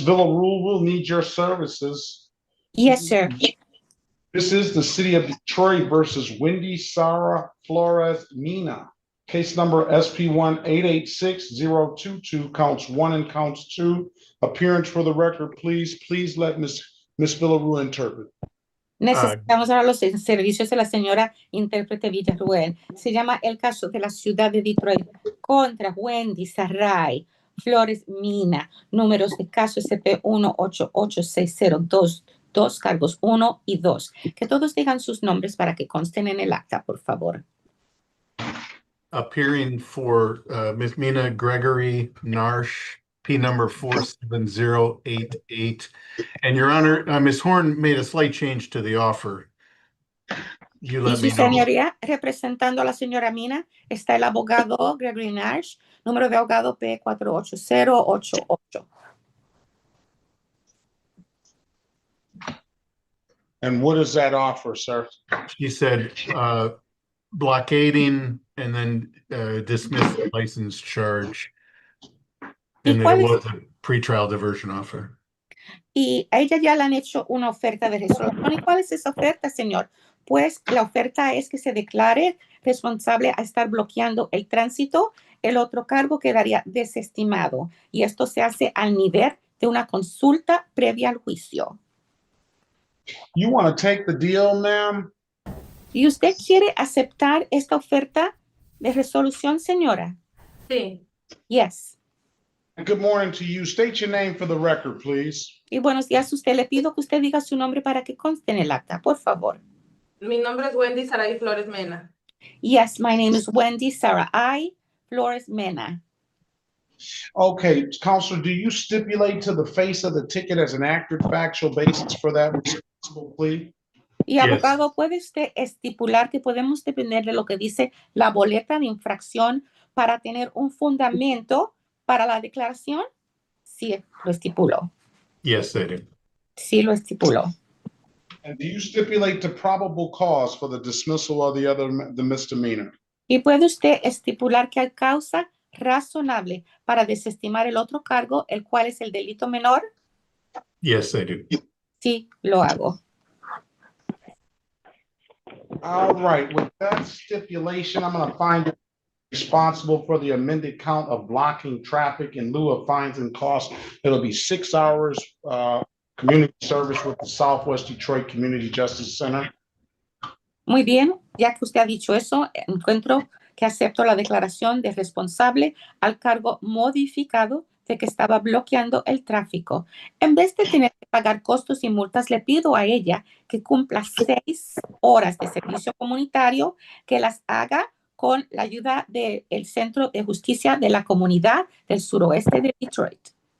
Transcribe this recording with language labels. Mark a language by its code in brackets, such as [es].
[en] Villarreal, we'll need your services. Yes, sir. This is the City of Detroit versus Wendy Sara Flores Mina. Case number SP1886022, counts 1 and counts 2. Appearance for the record, please. Please let Ms. Villarreal interpret. [es] Necesitamos ahora los servicios de la señora intérprete Villarruel. Se llama el caso de la ciudad de Detroit contra Wendy Sarai Flores Mina. Números de caso SP1886022, cargos 1 y 2. Que todos digan sus nombres para que consten en el acta, por favor. [en] Appearing for Ms. Mina Gregory Narsh, P number 47088. And Your Honor, Ms. Horn made a slight change to the offer. You [es] Y [en] let [es] su [en] me know. [es] señoría, representando a la señora Mina, está el abogado Gregory Nash, número de abogado P48088. [en] And what is that offer, sir? She said blockading and then dismiss the license charge. And that it was a pretrial diversion offer. [es] Y a ella ya le han hecho una oferta de resolución. ¿Y cuál es esa oferta, señor? Pues la oferta es que se declare responsable a estar bloqueando el tránsito. El otro cargo quedaría desestimado. Y esto se hace al nivel de una consulta previa al juicio. [en] You want to take the deal, ma'am? [es] ¿Y usted quiere aceptar esta oferta de resolución, señora? Sí. [en] Yes. Good morning to you. State your name for the record, please. [es] Y buenos días, usted. Le pido que usted diga su nombre para que conste en el acta, por favor. Mi nombre es Wendy Sarai Flores Mena. [en] Yes, my name is Wendy Sarai Flores Mena. Okay, Counselor, do you stipulate to the face of the ticket as an accurate factual basis for that responsible plea? [es] Y abogado, ¿puede usted estipular que podemos depender de lo que dice la boleta de infracción para tener un fundamento para la declaración? Sí, lo estipuló. [en] Yes, I do. [es] Sí, lo estipuló. [en] And do you stipulate the probable cause for the dismissal of the misdemeanor? [es] ¿Y puede usted estipular que hay causa razonable para desestimar el otro cargo, el cual es el delito menor? [en] Yes, I do. [es] Sí, lo hago. [en] All right, with that stipulation, I'm going to find you responsible for the amended count of blocking traffic in lieu of fines and costs. It'll be 6 hours community service with the Southwest Detroit Community Justice Center. [es] Muy bien, ya que usted ha dicho eso, encuentro que acepto la declaración de responsable al cargo modificado de que estaba bloqueando el tráfico. En vez de tener que pagar costos y multas, le pido a ella que cumpla 6 horas de servicio comunitario, que las haga con la ayuda del Centro de Justicia de la Comunidad del Suroeste de Detroit.